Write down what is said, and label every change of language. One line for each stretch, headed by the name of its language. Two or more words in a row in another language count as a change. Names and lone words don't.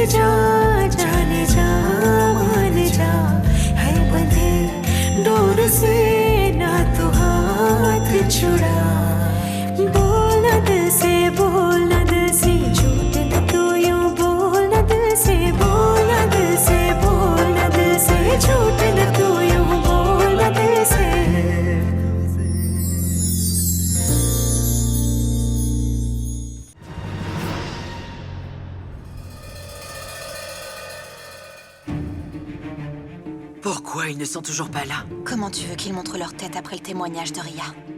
Hindi: जा जाने जा मान जा है बंधे डोर से ना तू हाथ छुड़ा बोल न दिल से बोल न दिल से झूठ न तू यूं बोल न दिल से बोल न दिल से बोल न दिल से झूठ न तू यूं बोल न दिल से
French: Pourquoi ils ne sont toujours pas là? Comment tu veux qu'ils montrent leur tête après le témoignage de Ria?